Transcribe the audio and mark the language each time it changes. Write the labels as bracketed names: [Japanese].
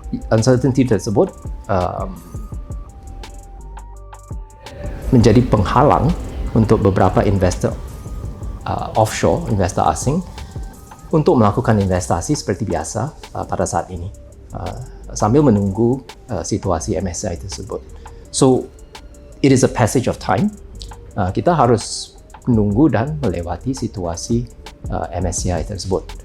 [Indonesian] uncertainty tersebut menjadi penghalang untuk beberapa investor offshore, investor asing untuk melakukan investasi seperti biasa pada saat ini sambil menunggu situasi MSCI tersebut. [English] So it is a passage of time. [Indonesian] Kita harus menunggu dan melewati situasi MSCI tersebut.